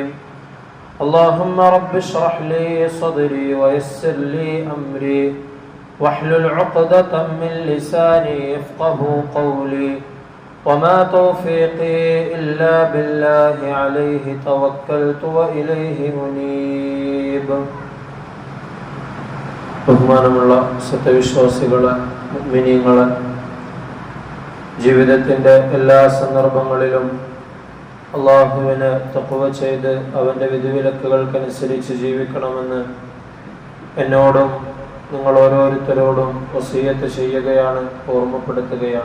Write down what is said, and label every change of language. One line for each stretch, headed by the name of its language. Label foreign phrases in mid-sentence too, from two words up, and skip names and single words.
Arabic: اللهم رب اشرح لي صدري ويسر لي أمري واحلل عقدة من لساني يفقه قولي، وما توفيقي إلا بالله عليه توكلت وإليه منيب.
Malayalam: ബഹുമാനമുള്ള സത്യവിശ്വാസികളെ, മുഅ്മിനീങ്ങളെ, ജീവിതത്തിൻ്റെ എല്ലാ സന്ദർഭങ്ങളിലും അള്ളാഹുവിനെ തഖ്വ ചെയ്ത് അവൻ്റെ വിധിവിലക്കുകൾക്കനുസരിച്ച് ജീവിക്കണമെന്ന് എന്നോടും നിങ്ങൾ ഓരോരുത്തരോടും വസിയ്യത്ത് ചെയ്യുകയാണ്, ഓർമ്മപ്പെടുത്തുകയാണ്.